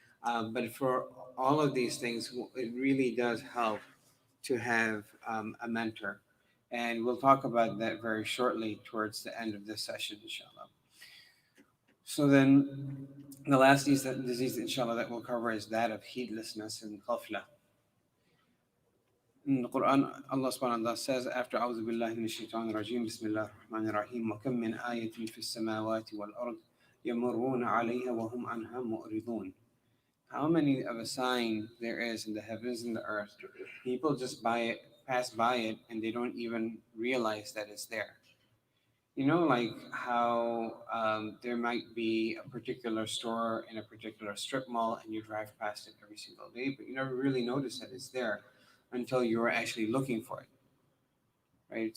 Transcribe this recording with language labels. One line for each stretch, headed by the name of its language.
English: But for all of these things, it really does help to have a mentor. And we'll talk about that very shortly towards the end of this session, inshallah. So then, the last disease, inshallah, that we'll cover is that of heedlessness and ghafla. In the Quran, Allah subhanahu wa ta'ala says, after
Arabic: أعوذ بالله من الشيطان الرجيم بسم الله الرحمن الرحيم وكم من آية في السماوات والأرض يمرون عليها وهم عنها معرضون.
English: How many of a sign there is in the heavens and the earth? People just pass by it, and they don't even realize that it's there. You know, like how there might be a particular store in a particular strip mall, and you drive past it every single day, but you never really notice that it's there until you are actually looking for it, right?